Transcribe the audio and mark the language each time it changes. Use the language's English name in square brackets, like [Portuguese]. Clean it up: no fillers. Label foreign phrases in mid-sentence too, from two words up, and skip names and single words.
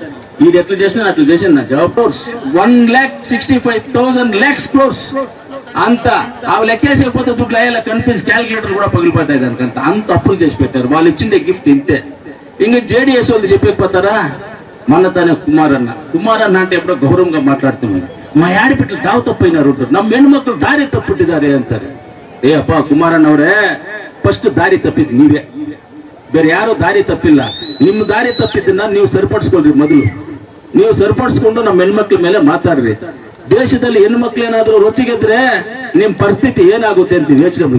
[Telugu] ఈడు ఎట్లా చేసినా అట్లా చేసాను నా జవాబు. 1,65,000 [English] lakhs crores [Telugu] అంతా అవి లెక్కేసేకపోతే దుడ్లు అయ్యేలా కనిపించి క్యాలిక్యులేటర్ కూడా పగిలిపోతాయి దానికంత. అంత అప్పులు చేసి పెట్టారు. వాళ్ళు ఇచ్చిండే గిఫ్ట్ ఇంతే. ఇంకా జేడీఎస్ వాళ్ళు చెప్పకపోతారా? మన తనే కుమారన్న అంటే ఎప్పుడో గౌరవంగా మాట్లాడుతున్నాను. మా ఆడిపిట్లు దావ తప్పినారు, [Kannada] ನಮ್ಮ ಹೆಣ್ಮಕ್ಳು ದಾರಿ ತಪ್ಪಿಟ್ಟಿದ್ದಾರೆ ಅಂತಾರೆ. ಏ ಅಪ್ಪ ಕುಮಾರಣ್ಣವರೇ, ಫಸ್ಟ್ ದಾರಿ ತಪ್ಪಿದ್ ನೀವೇ, ಬೇರೆ ಯಾರು ದಾರಿ ತಪ್ಪಿಲ್ಲ. ನಿಮ್ಮ ದಾರಿ ತಪ್ಪಿದ್ದನ್ನ ನೀವು ಸರಿಪಡಿಸ್ಕೊಳ್ರಿ. ಮೊದಲು ನೀವು ಸರಿಪಡಿಸ್ಕೊಂಡು ನಮ್ಮ ಹೆಣ್ಮಕ್ಳ ಮೇಲೆ ಮಾತಾಡ್ರಿ. ದೇಶದಲ್ಲಿ ಹೆಣ್ಮಕ್ಳು ಏನಾದ್ರು ರುಚಿಗೆದ್ರೆ ನಿಮ್ ಪರಿಸ್ಥಿತಿ ಏನಾಗುತ್ತೆ ಅಂತ ಯೋಚನೆ ಮಾಡಿ.